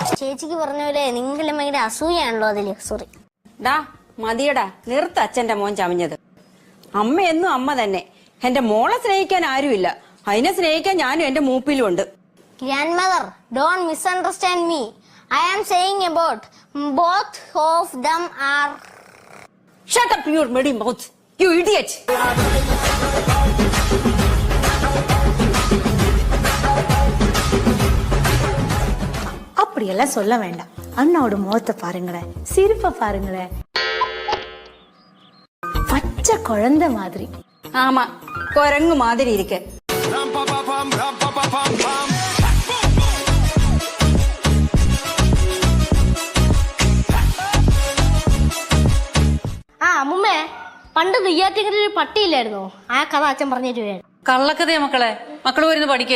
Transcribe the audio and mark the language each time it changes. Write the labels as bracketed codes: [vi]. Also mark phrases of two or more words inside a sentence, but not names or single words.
[ml] ചേച്ചിക്ക് പറഞ്ഞ പോലെ നിങ്ങളെ ഭയങ്കര അസൂയാണല്ലോ അതില്. സോറി. ഡാ മതിയടാ, നിർത്ത അച്ഛന്റെ മോൻ ചമഞ്ഞത്. അമ്മ എന്നും അമ്മ തന്നെ. എന്റെ മോളെ സ്നേഹിക്കാൻ ആരുമില്ല, അതിനെ സ്നേഹിക്കാൻ ഞാനും എന്റെ മൂപ്പിലും ഉണ്ട്. [en] Grandmother, don't misunderstand me. I am saying about both of them are. Shut up your muddy mouth, you idiot. [ta] அப்படியெல்லாம் சொல்ல வேண்டாம். அண்ணாவோட முகத்தை பாருங்களேன், சிரிப்பை பாருங்களேன், பச்சை குழந்தை மாதிரி. ஆமா, குரங்கு மாதிரி இருக்கு. [ml] അമ്മുമ്മേ, പണ്ട് നെയ്യാറ്റിൻകര ഒരു പട്ടിയില്ലായിരുന്നോ? ആ കഥ അച്ഛൻ പറഞ്ഞിട്ട് വരും. കള്ളക്കഥയാ മക്കളെ, മക്കള് വരുന്ന പഠിക്കേ.